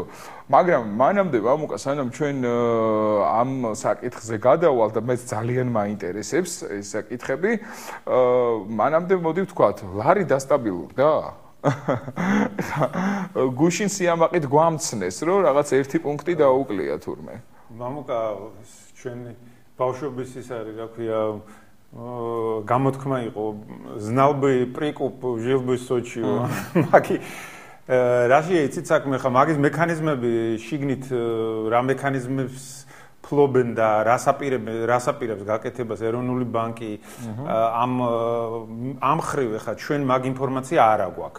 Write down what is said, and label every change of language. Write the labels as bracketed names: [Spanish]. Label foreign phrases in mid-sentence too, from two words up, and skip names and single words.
[Georgian] მაგრამ მანამდე მამუკა სანამ ჩვენ ამ საკითხზე გადავალ და მეც ძალიან მაინტერესებს ეს საკითხები, მანამდე მოდი ვთქვათ, ლარი დასტაბილურდა? გუშინ სიამაყით გვამცნეს, რომ რაღაც ერთი პუნქტი დაუკლია თურმე. მამუკა ჩვენი ბავშვობის ის არის, რა ქვია, გამოთქმა იყო, [Russian] знал бы прикуп, жил бы в Сочи. [Georgian] მაგი რაში იცით საქმე ხა, მაგის მექანიზმები შიგნით რა მექანიზმებს ფლობენ და რასაპირებს გაკეთებას ეროვნული ბანკი ამ ხრივ ხა ჩვენ მაგ ინფორმაცია არ აგვაქვს.